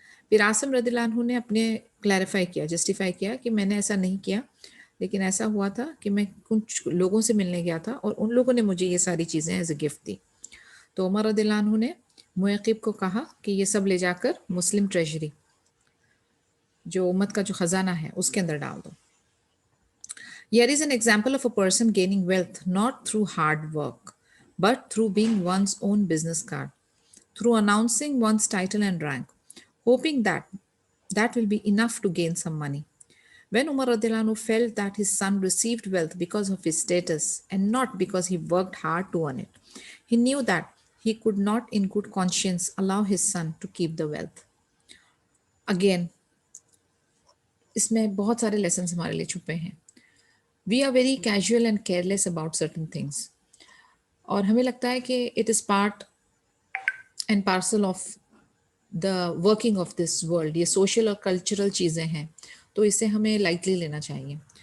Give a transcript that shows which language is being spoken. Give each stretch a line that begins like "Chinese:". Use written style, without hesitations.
Hindi: फिर आसिम रदियल्लाहु अन्हु ने अपने क्लैरिफाई किया, जस्टिफाई किया कि मैंने ऐसा नहीं किया, लेकिन ऐसा हुआ था कि मैं कुछ लोगों से मिलने गया था और उन लोगों ने मुझे ये सारी चीज़ें
English: as a gift
Hindi: दी। तो उमर रदियल्लाहु अन्हु ने मुक़िब को कहा कि ये सब ले जाकर मुस्लिम ट्रेजरी, जो उम्मत का जो खजाना है, उसके अंदर डाल दो।
English: Here is an example of a person gaining wealth not through hard work, but through being one's own business card, through announcing one's title and rank, hoping that that will be enough to gain some money. When Umar radiallahu anhu felt that his son received wealth because of his status and not because he worked hard to earn it, he knew that he could not in good conscience allow his son to keep the wealth.
Hindi: Again, इसमें बहुत सारे lessons हमारे लिए छुपे हैं।
English: we are very casual and careless about certain things,
Hindi: और हमें लगता है कि
English: it is part and parcel of the working of this world,
Hindi: ये सोशल और कल्चरल चीज़ें हैं, तो इसे हमें लाइटली लेना चाहिए।